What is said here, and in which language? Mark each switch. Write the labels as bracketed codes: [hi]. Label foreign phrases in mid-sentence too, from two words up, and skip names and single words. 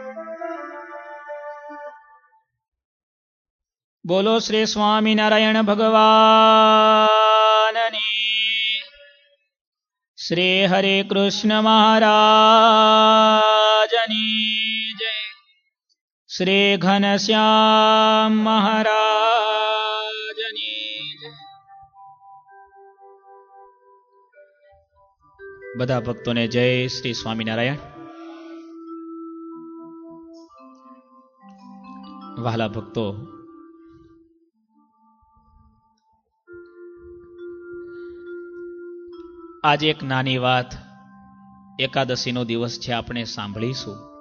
[gu] બોલો શ્રી સ્વામિનારાયણ ભગવાનની। શ્રી હરે કૃષ્ણ મહારાજની જય। શ્રી ઘનશ્યામ મહારાજની જય। બધા ભક્તોને જય શ્રી સ્વામિનારાયણ। વહાલા ભક્તો, આજે એક નાની વાત, એકાદશીનો દિવસ છે, આપણે સાંભળીશું।